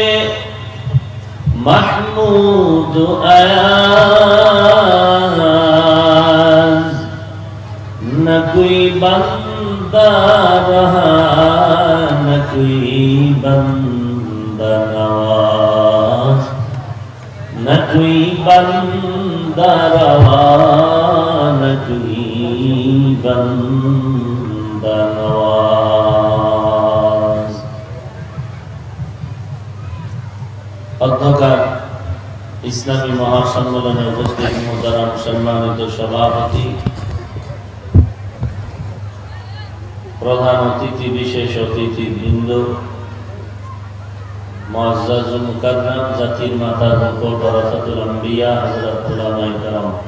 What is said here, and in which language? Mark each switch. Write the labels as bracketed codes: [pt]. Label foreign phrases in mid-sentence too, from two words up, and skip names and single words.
[ur] محمود و ایاز نہ کوئی بندہ رہا نہ کوئی بندہ نواز نہ کوئی بندہ رہا نہ کوئی بندہ نواز [bn] অধ্যকার ইসলামী মহাসম্মেলনে উপস্থিত মোহতারাম সম্মানিত সভাপতি প্রধান অতিথি বিশেষ অতিথিবৃন্দ মুআজ্জাজুল মুকাররম জাতির মাতা মুকুল ওয়ারাসাতুল আম্বিয়া হযরত উলামায়ে কেরাম